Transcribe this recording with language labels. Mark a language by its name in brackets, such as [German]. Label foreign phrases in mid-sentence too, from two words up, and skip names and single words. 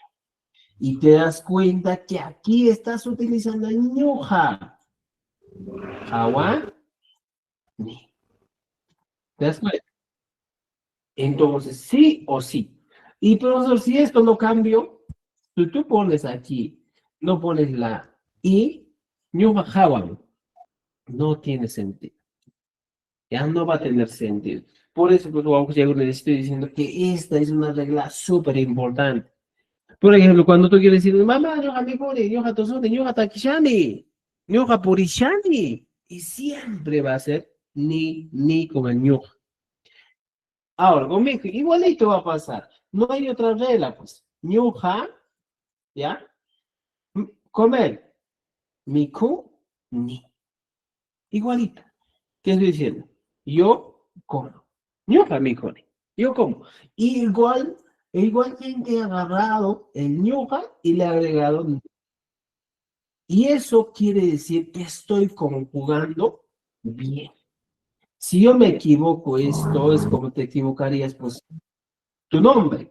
[Spanish] Y te das cuenta que aquí estás utilizando ñuja. Hawaii. ¿Te das cuenta? Entonces, sí o sí. Y profesor, si esto no cambio, tú pones aquí, no pones la I, [Quechua] ñuqa hawan, [Spanish] no tiene sentido. Ya no va a tener sentido. Por eso, pues, vamos a les estoy diciendo que esta es una regla súper importante. Por ejemplo, cuando tú quieres decir, mamá, [Quechua] ñuqa mikuni, ñuqa tosuni, ñuqa takishani, ñuqa purishani, [Spanish] y siempre va a ser ni con el ñuqa. Ahora, conmigo, igualito va a pasar. No hay otra regla, pues. Ñuqa, ¿ya? Comer, miku, ni. Igualita. ¿Qué estoy diciendo? Yo como. [Quechua] Ñuqa mikuni. [Spanish] Yo como. Igualmente he agarrado el ñuqa y le he agregado ni. Y eso quiere decir que estoy conjugando bien. Si yo me equivoco, esto es como te equivocarías, pues, tu nombre.